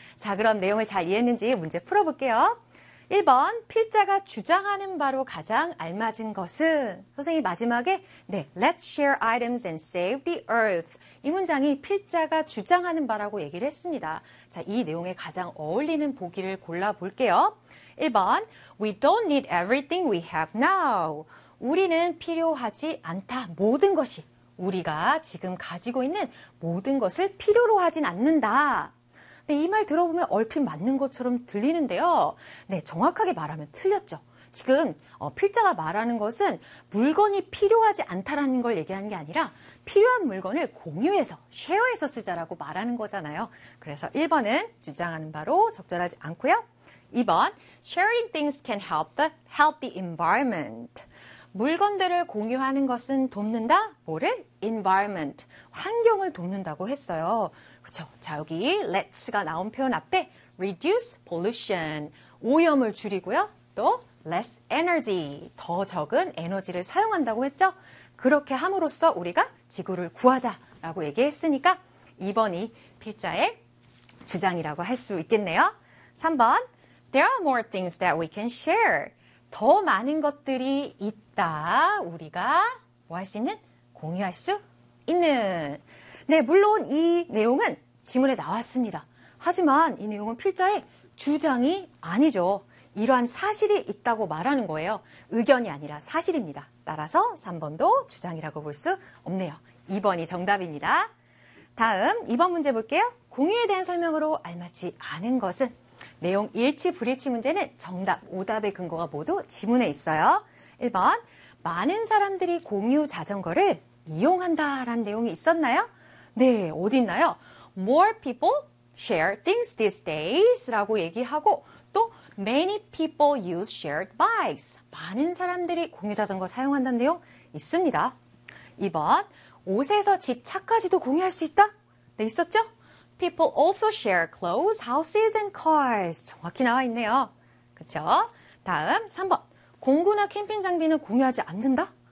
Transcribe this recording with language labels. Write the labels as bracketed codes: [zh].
[ko] 자, 그럼 내용을 잘 이해했는지 문제 풀어볼게요. 1번, 필자가 주장하는 바로 가장 알맞은 것은? 선생님, 마지막에 네, [en] Let's share items and save the earth. [ko] 이 문장이 필자가 주장하는 바라고 얘기를 했습니다. 자, 이 내용에 가장 어울리는 보기를 골라볼게요. [en] 1번, We don't need everything we have now. [ko] 우리는 필요하지 않다. 모든 것이. 우리가 지금 가지고 있는 모든 것을 필요로 하진 않는다. 네, 이 말 들어보면 얼핏 맞는 것처럼 들리는데요. 네, 정확하게 말하면 틀렸죠. 지금 필자가 말하는 것은 물건이 필요하지 않다라는 걸 얘기하는 게 아니라 필요한 물건을 공유해서, 쉐어해서 쓰자라고 말하는 거잖아요. 그래서 1번은 주장하는 바로 적절하지 않고요. [en] 2번, sharing things can help the healthy environment. [ko] 물건들을 공유하는 것은 돕는다? 뭐를? environment, 환경을 돕는다고 했어요. 그렇죠. 자, 여기 let's가 나온 표현 앞에 reduce pollution, 오염을 줄이고요. 또 less energy, 더 적은 에너지를 사용한다고 했죠. 그렇게 함으로써 우리가 지구를 구하자라고 얘기했으니까 2번이 필자의 주장이라고 할 수 있겠네요. [en] 3번, there are more things that we can share. [ko] 더 많은 것들이 있다. 우리가 뭐 할 수 있는? 공유할 수 있는. 네, 물론 이 내용은 지문에 나왔습니다. 하지만 이 내용은 필자의 주장이 아니죠. 이러한 사실이 있다고 말하는 거예요. 의견이 아니라 사실입니다. 따라서 3번도 주장이라고 볼 수 없네요. 2번이 정답입니다. 다음 2번 문제 볼게요. 공유에 대한 설명으로 알맞지 않은 것은? 내용 일치 불일치 문제는 정답, 오답의 근거가 모두 지문에 있어요. 1번, 많은 사람들이 공유 자전거를 이용한다라는 내용이 있었나요? 네, 어디 있나요? [en] More people share things these days [ko] 라고 얘기하고 또 [en] Many people use shared bikes. [ko] 많은 사람들이 공유 자전거 사용한다는 내용 있습니다. 2번, 옷에서 집 차까지도 공유할 수 있다? 네, 있었죠? [en] People also share clothes, houses, and cars. [ko] 정확히 나와 있네요. 그쵸? 다음 3번. 공구나 캠핑 장비는 공유하지 않는다?